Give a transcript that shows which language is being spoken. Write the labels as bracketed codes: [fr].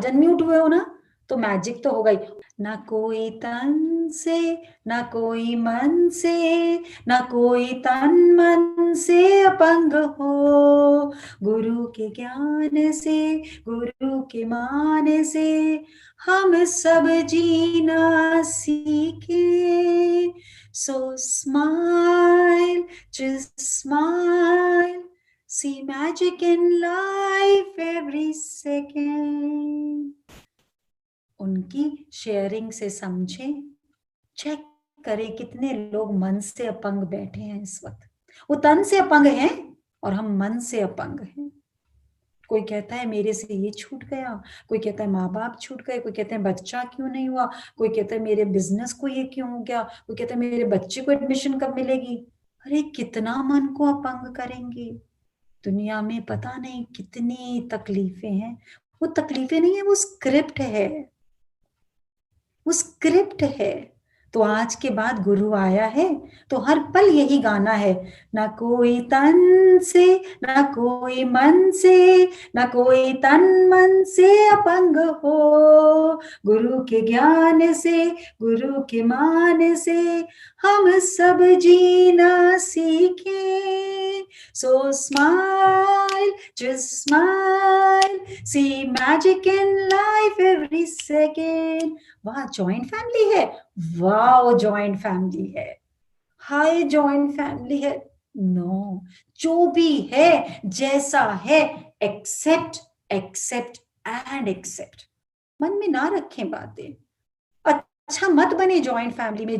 [hi] आज अनम्यूट हुए हो ना, तो मैजिक तो होगा ही। ना कोई तन से, ना कोई मन से, ना कोई तन मन से अपंग हो, गुरु के ज्ञान से, गुरु के मान से हम सब जीना सीखे। [en] So smile, just smile, see magic in life every second। [hi] उनकी शेयरिंग से समझे, चेक करें कितने लोग मन से अपंग बैठे हैं इस वक्त। वो तन से अपंग हैं और हम मन से अपंग हैं। कोई कहता है मेरे से ये छूट गया, कोई कहता है माँ बाप छूट गए, कोई कहते हैं बच्चा क्यों नहीं हुआ, कोई कहता है मेरे बिजनेस को ये क्यों हो गया, कोई कहता है मेरे बच्चे को एडमिशन कब मिलेगी। अरे कितना मन को अपंग करेंगे। दुनिया में पता नहीं कितनी तकलीफें हैं, वो तकलीफें नहीं है, वो स्क्रिप्ट है, वो स्क्रिप्ट है। तो आज के बाद गुरु आया है तो हर पल यही गाना है, ना कोई तन से ना कोई मन से, ना कोई तन मन से अपंग हो, गुरु के ज्ञान से गुरु के मान से हम सब जीना सीखें। [en] So smile, just smile, see magic in life every second. [hi] वाह, जॉइंट फैमिली है, वाह जॉइंट फैमिली है, हाय जॉइंट फैमिली है। नो, जो भी है जैसा है, [en] Except except and except. [hi] मन में ना रखें बातें, अच्छा मत बने जॉइंट फैमिली में।